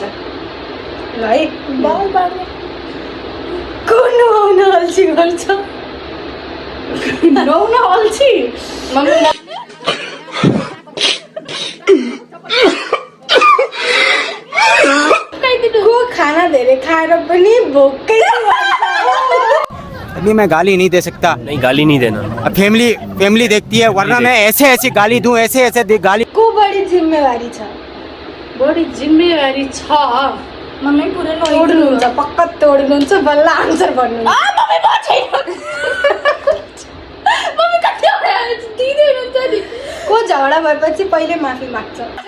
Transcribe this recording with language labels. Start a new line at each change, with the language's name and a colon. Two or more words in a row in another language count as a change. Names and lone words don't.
Nepali: ल है। को नुहाउन अल्छी गर्छ? नुहाउन अल्छी को खाना धेरै खाएर पनि भोकै
Hindi: अभी मैं गाली नहीं दे सकता। नहीं गाली नहीं देना। अब फैमिली देखती है, वरना मैं ऐसे गाली दूं, ऐसे गाली।
Nepali: को बढी जिम्मेवारी छ? बढी जिम्मेवारी छ मम्मी पुरै तोड्नुहुन्छ, पक्का तोड्नुहुन्छ, बल्ल आन्सर भन्नुहुन्छ। को झगडा भएपछि पहिले माफी माग्छ?